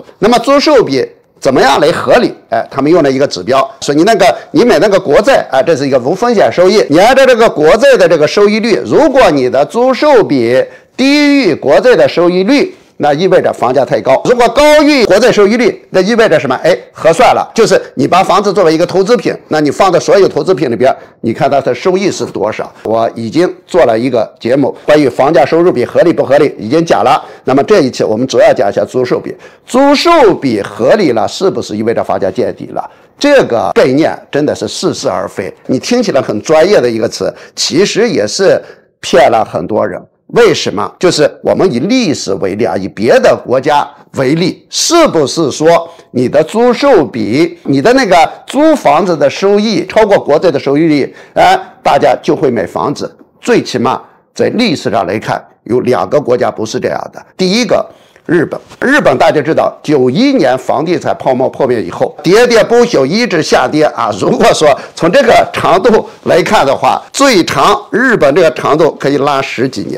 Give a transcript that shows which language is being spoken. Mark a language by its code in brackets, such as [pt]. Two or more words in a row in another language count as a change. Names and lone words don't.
[zh] 那麼租售比怎麼樣來合理？他們用了一個指標，說你買那個國債啊，這是一個無風險收益。你按照這個國債的这個收益率，如果你的租售比低於國債的收益率，那意味着房價太高。如果高於國債收益率，那意味着什麼？合算了，就是你把房子作為一個投資品，那你放在所有投資品裡邊，你看它的收益是多少？我已經做了一個節目，關於房價收入比合理不合理，已經講了。那麼這一期我們主要講一下租售比。租售比合理了，是不是意味着房價見底了？這個概念真的是似是而非。你聽起來很專業的一個詞，其實也是騙了很多人。為什麼？就是我們以歷史為例啊，以別的國家為例，是不是說你的租售比，你的那個租房子的收益超過國債的收益率，大家就會買房子？最起碼在歷史上來看，有2個國家不是這樣的。第一個，日本大家知道，91年房地產泡沫破滅以後，喋喋不休，一直下跌啊。如果說從這個長度來看的話，最長日本這個長度可以拉10幾年。